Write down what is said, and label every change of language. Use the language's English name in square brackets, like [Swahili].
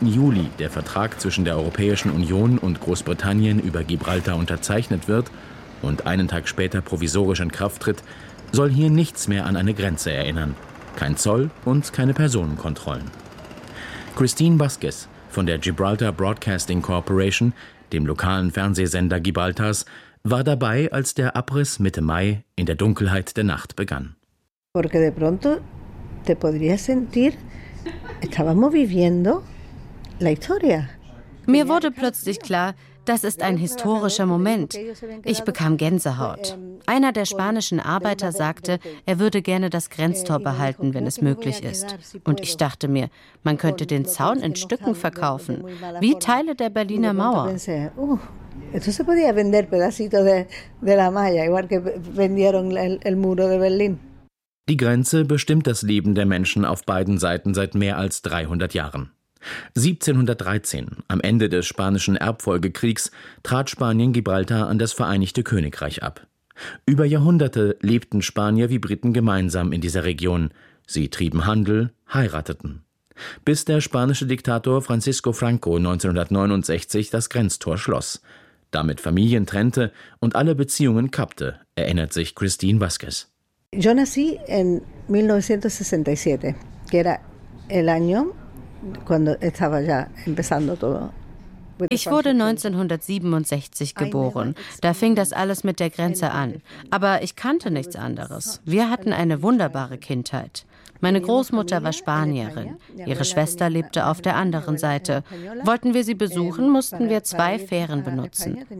[German] Juli der Vertrag zwischen der Europäischen Union und Großbritannien über Gibraltar unterzeichnet wird und einen Tag später provisorisch in Kraft tritt, soll hier nichts mehr an eine Grenze erinnern. Kein Zoll und keine Personenkontrollen. Christine Vasquez von der Gibraltar Broadcasting Corporation, dem lokalen Fernsehsender Gibraltars, war dabei, als der Abriss Mitte Mai in der Dunkelheit der Nacht begann. [Spanish] Porque de pronto te podrías sentir, estábamos viviendo la historia. [German] Mir wurde plötzlich klar, das ist ein historischer Moment. Ich bekam Gänsehaut. Einer der spanischen Arbeiter sagte, er würde gerne das Grenztor behalten, wenn es möglich ist. Und ich dachte mir, man könnte den Zaun in Stücken verkaufen, wie Teile der Berliner Mauer. Die Grenze bestimmt das Leben der Menschen auf beiden Seiten seit mehr als 300 Jahren. 1713, am Ende des spanischen Erbfolgekriegs, trat Spanien Gibraltar an das Vereinigte Königreich ab. Über Jahrhunderte lebten Spanier wie Briten gemeinsam in dieser Region. Sie trieben Handel, heirateten. Bis der spanische Diktator Francisco Franco 1969 das Grenztor schloss, damit Familien trennte und alle Beziehungen kappte, erinnert sich Christine Vasquez. [Spanish] Yo nací en 1967, que era el año cuando estaba ya empezando todo. [German] Ich wurde 1967 geboren. Da fing das alles mit der Grenze an. Aber ich kannte nichts anderes. Wir hatten eine wunderbare Kindheit. Meine Großmutter war Spanierin. Ihre Schwester lebte auf der anderen Seite. Wollten wir sie besuchen, mussten wir zwei Fähren benutzen.